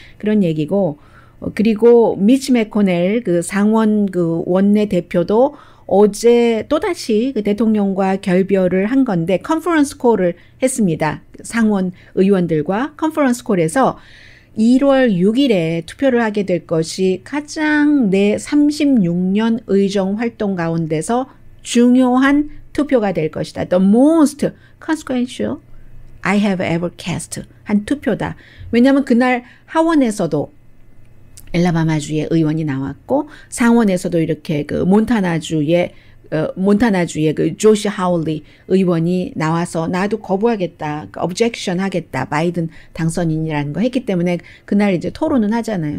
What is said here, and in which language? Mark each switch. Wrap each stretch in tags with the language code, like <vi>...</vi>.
<ko>그런 얘기고 그리고 미치 매코넬 그 상원 그 원내 대표도 어제 또다시 그 대통령과 결별을 한 건데 컨퍼런스 콜을 했습니다. 상원 의원들과 컨퍼런스 콜에서 1월 6일에 투표를 하게 될 것이 가장 내 36년 의정 활동 가운데서 중요한 투표가 될 것이다.</ko> <en>The most consequential I have ever cast</en> <ko>한 투표다. 왜냐하면 그날 하원에서도 엘라바마주의 의원이 나왔고 상원에서도 이렇게 그 몬타나주의 그 조시 하울리 의원이 나와서 나도 거부하겠다, objection 하겠다, 바이든 당선인이라는 거 했기 때문에 그날 이제 토론은 하잖아요.</ko>